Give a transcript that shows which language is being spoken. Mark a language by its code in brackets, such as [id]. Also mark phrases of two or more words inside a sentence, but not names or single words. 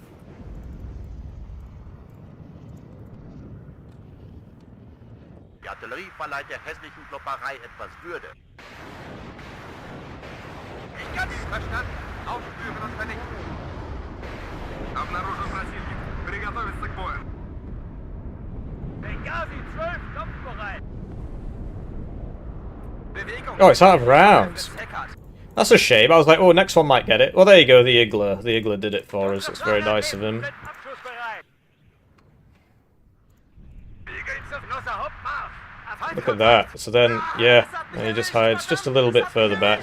[de] Die Artillerie verleiht der hässlichen Klopperei etwas Würde. Ich kann nicht verstanden. Aufspüren und vernichten. [ru] Обнаружен противник. Приготовиться к бою. [de] Benghazi 12, kampfbereit. Bewegung. [en] Oh, it's out of rounds. That's a shame. I was like, oh, next one might get it. Well, there you go, the Igler. The Igler did it for us. It's very nice of him. Look at that. So then, yeah, and he just hides just a little bit further back.